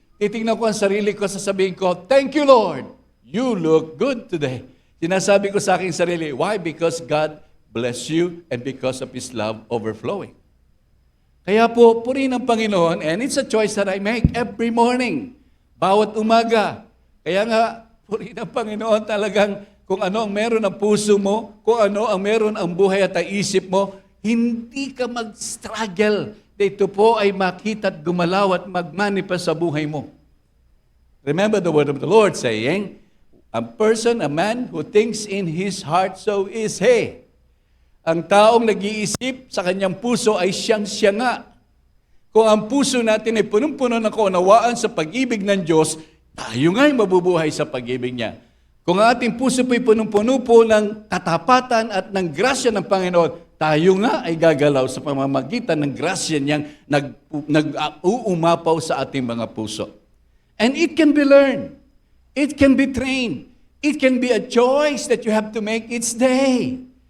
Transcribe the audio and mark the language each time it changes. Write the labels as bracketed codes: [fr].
[tl] Titingnan ko ang sarili ko, sasabihin ko, [en] thank you, Lord. You look good today. [tl] Sinasabi ko sa aking sarili, why? [en] Because God bless you and because of His love overflowing. [tl] Kaya po, purihin ang Panginoon, [en] and it's a choice that I make every morning. [tl] Bawat umaga. Kaya nga, purihin ang Panginoon talagang kung ano ang meron ang puso mo, kung ano ang meron ang buhay at ang isip mo, hindi ka mag-struggle. Dito po ay makita at gumalaw at magmanifest sa buhay mo. [en] Remember the word of the Lord saying, a man who thinks in his heart, so is he. [tl] Ang taong nag-iisip sa kanyang puso ay siyang-siya nga. Kung ang puso natin ay punong-puno ng kaunawaan sa pag-ibig ng Diyos, tayo nga'y mabubuhay sa pag-ibig niya. Kung ang ating puso po'y punong-puno po ng katapatan at ng grasya ng Panginoon, tayo nga ay gagalaw sa pamamagitan ng grasya niyang nag-uumapaw sa ating mga puso. [en] And it can be learned. It can be trained. It can be a choice that you have to make each day.